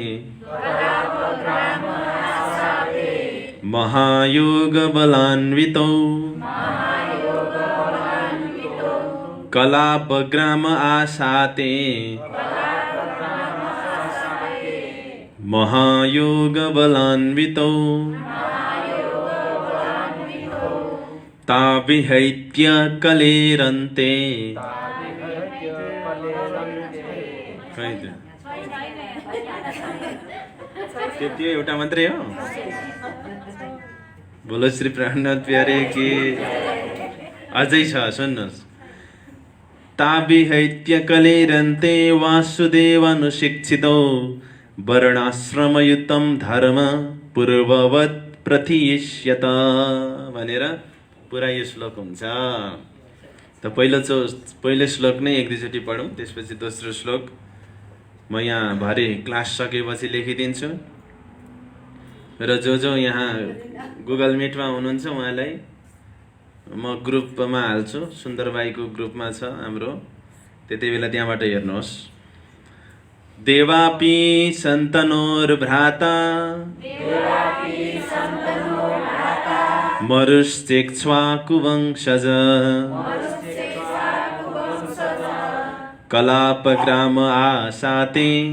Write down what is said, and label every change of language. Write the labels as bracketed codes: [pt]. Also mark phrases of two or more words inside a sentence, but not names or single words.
[sa] महायोगबलान्वितौ कलापग्राम आसाते महायोगबलान्वितौ ताविहैत्य कलेरन्ते। [ne] त्यो एउटा मात्रै हो? [hi] बोलो श्री प्राणनाथ प्यारे [ne] कि अझै छ, सुन्नुहोस्। [sa] ताविहैत्य कलेरन्ते वासुदेवानुशिक्षितौ वर्णाश्रमयुतं धर्म पूर्ववत् प्रथिष्यत [ne] भनेर पुरा यो श्लोक हुन्छ। त पहिलो श्लोक नै एक दुईचोटि पढौँ, त्यसपछि दोस्रो श्लोक म यहाँ भरे क्लास सकेपछि लेखिदिन्छु। र जो यहाँ गुगल मिटमा हुनुहुन्छ उहाँलाई म ग्रुपमा हाल्छु, सुन्दरबाईको ग्रुपमा छ हाम्रो, त्यति बेला त्यहाँबाट हेर्नुहोस्। [sa] देवापि सन्तनोर्भ्राता मरुश्चेक्ष्वाकुवंशज कलापग्राम आसाते